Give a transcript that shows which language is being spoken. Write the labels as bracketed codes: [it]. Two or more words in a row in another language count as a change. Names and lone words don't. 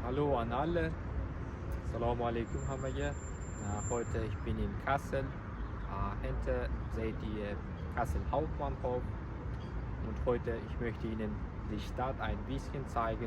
[de] Hallo an alle. [ar] السلام عليكم [uz] hammaga. [de] Heute ich bin in Kassel. Hinter seht ihr Kassel Hauptbahnhof. Und heute ich möchte Ihnen die Stadt ein bisschen zeigen.